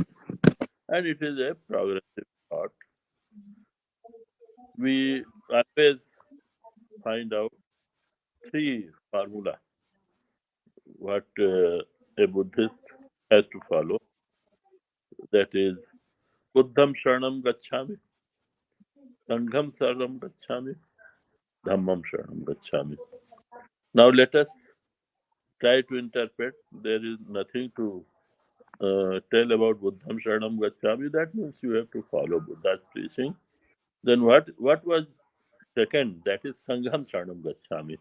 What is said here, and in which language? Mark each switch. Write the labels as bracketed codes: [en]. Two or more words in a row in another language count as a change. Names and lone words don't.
[en] And it is a progressive thought. We always find out three formula what a Buddhist has to follow. That is [pi] Buddham Sharanam Gacchami, Sangham Saranam Gacchami, Dhammam Sharanam Gacchami. [en] Now let us try to interpret. There is nothing to tell about [pi] Buddham Sharanam Gacchami. [en] That means you have to follow Buddha's preaching. Then what was second? That is [pi] Sangham Saranam Gacchami.